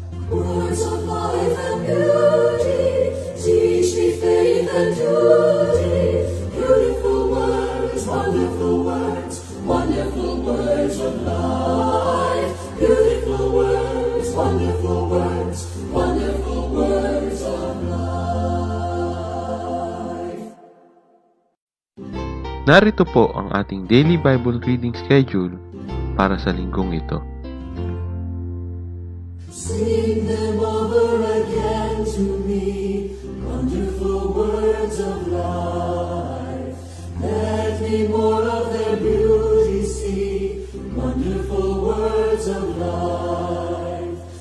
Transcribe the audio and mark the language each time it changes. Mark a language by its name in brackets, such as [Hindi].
[English] Words of life and beauty, teach me faith and duty. Beautiful words, wonderful words, wonderful words of life. Beautiful words, wonderful words, wonderful words of life. [Filipino] Narito po ang ating [English] daily Bible reading schedule [Filipino] para sa linggong ito. [English] Sing them over again to me, wonderful words of life. Let me more of their beauty see, wonderful words of life.